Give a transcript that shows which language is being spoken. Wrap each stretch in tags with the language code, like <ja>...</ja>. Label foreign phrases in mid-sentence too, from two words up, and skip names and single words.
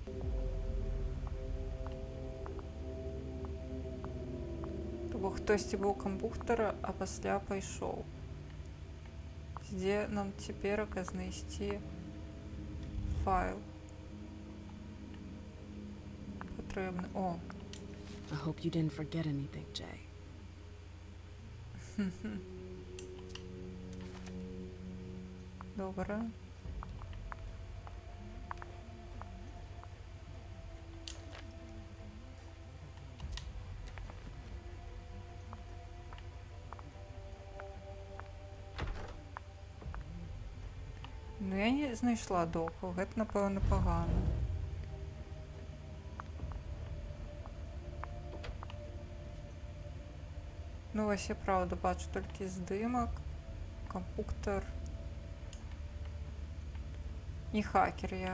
<be>Бо хтосьці быў кампуктара, а пасля пайшоў. Дзе нам цяперака знайсці файл? Патрэбны. О.</be> <en>I hope you didn't forget anything, Jay.</en> <uk>Добре.</uk> <be>Ну, я не знайшла доку. Гэта, напэўна, пагана. Ну, вось я правда бачу толькі здымак. Кампуктар. Не хакер я.</be>